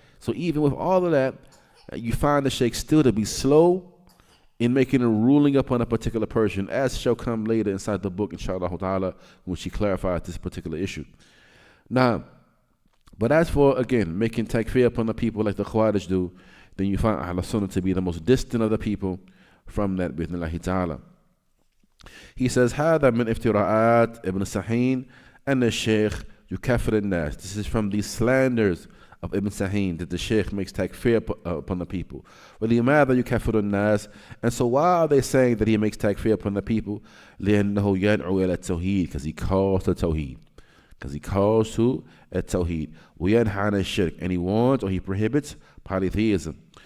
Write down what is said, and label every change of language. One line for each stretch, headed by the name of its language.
English: So even with all of that, you find the Shaykh still to be slow in making a ruling upon a particular person, as shall come later inside the book, inshallah ta'ala, when she clarifies this particular issue. Now, but as for, again, making takfir upon the people like the Khawarij do, then you find Ahlul Sunnah to be the most distant of the people from that, bi'idhnillahi ta'ala. He says,
Arabic: هذا من افتراءات ابن سحين أن الشيخ يكفر الناس.
English: This is from the slanders of Ibn Sahin that the Shaykh makes takfir upon the people.
Arabic: وَلِمَاذَا يُكَفِّرُ النَّاسِ.
English: And so why are they saying that he makes takfir upon the people?
Arabic: لِأَنَّهُ يَدْعُو إِلَى التَّوْحِيدِ,
English: because he calls to Tawheed. Because he calls to At-Tawheed.
Arabic: وَيَنْهَى عَنِ الشِّرْكِ,
English: and he warns or he prohibits polytheism.